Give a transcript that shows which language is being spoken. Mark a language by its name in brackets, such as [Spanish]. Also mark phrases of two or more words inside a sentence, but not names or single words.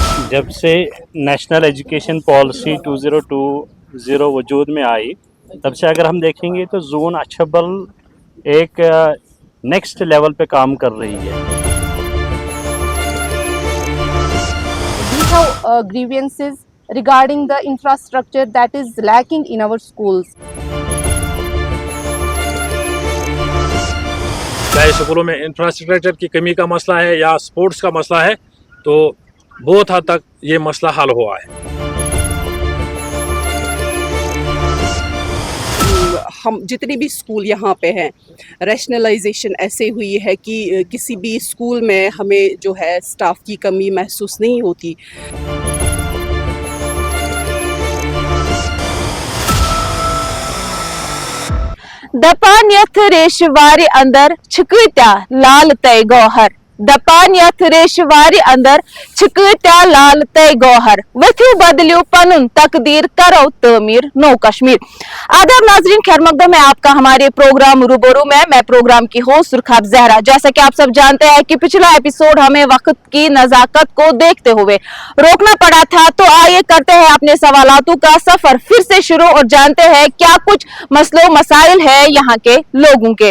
[Hindi] जब से नेशनल एजुकेशन पॉलिसी 2020 वजूद में आई, तब से अगर हम देखेंगे तो जोन अच्छबल एक [English] next level [Hindi] पे काम कर रही है। [English] We have grievances regarding the infrastructure that is lacking in our schools. [Hindi] चाहे स्कूलों में इंफ्रास्ट्रक्चर की कमी का मसला है या स्पोर्ट्स का मसला है, तो बहुत हद तक ये मसला हल हुआ है। हम जितने भी स्कूल यहाँ पे हैं, रैशनलाइजेशन ऐसे हुई है कि किसी भी स्कूल में हमें जो है स्टाफ की कमी महसूस नहीं होती। [Kashmiri] दपान यथ रेशवारी अंदर छिकत्या लाल तय गौहर। दपान यथ रेशवारी अंदर छिकत्या लाल तय गौहर। वथ्यू बदलियो पनुन तकदीर करो तमीर नो कश्मीर। [Hindi] आदाब नाजरीन, खैर मकदम है आपका हमारे प्रोग्राम रूबरू में। मैं प्रोग्राम की होस्ट सुरखाब जहरा। जैसा कि आप सब जानते हैं कि पिछला एपिसोड हमें वक्त की नजाकत को देखते हुए रोकना पड़ा था, तो आइए करते हैं अपने सवालातों का सफर फिर से शुरू और जानते हैं क्या कुछ मसलो मसाइल है यहाँ के लोगों के।